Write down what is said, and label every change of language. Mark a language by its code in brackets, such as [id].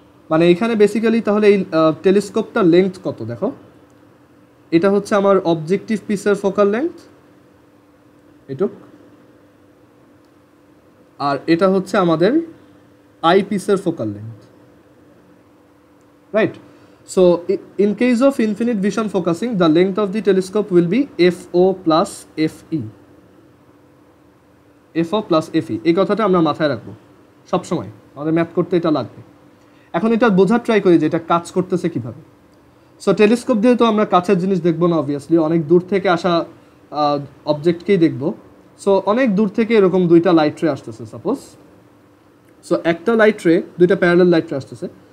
[bn] মানে এখানে বেসিক্যালি তাহলে এই টেলিস্কোপটার লেন্থ কত দেখো, এটা হচ্ছে আমার অবজেক্টিভ পিসের ফোকাল লেন্থ এটুক, আর এটা হচ্ছে আমাদের আই পিসের focal length, right? [en] So in case of infinite vision focusing, the length of the telescope will be FO plus FE. [bn] FO plus FE এই কথাটা আমরা মাথায় রাখবো সবসময়, আমাদের ম্যাথ করতে এটা লাগবে। এখন এটা বোঝার ট্রাই করি যে এটা কাজ করতেছে কিভাবে। সো টেলিস্কোপ দিয়ে তো আমরা কাছের জিনিস দেখবো না, অবভিয়াসলি অনেক দূর থেকে আসা অবজেক্টকেই দেখবো। সো অনেক দূর থেকে এরকম দুইটা লাইট রে আসতেছে সাপোজ। সো একটা লাইট রে, দুইটা প্যারালাল লাইট রে আসতেছে।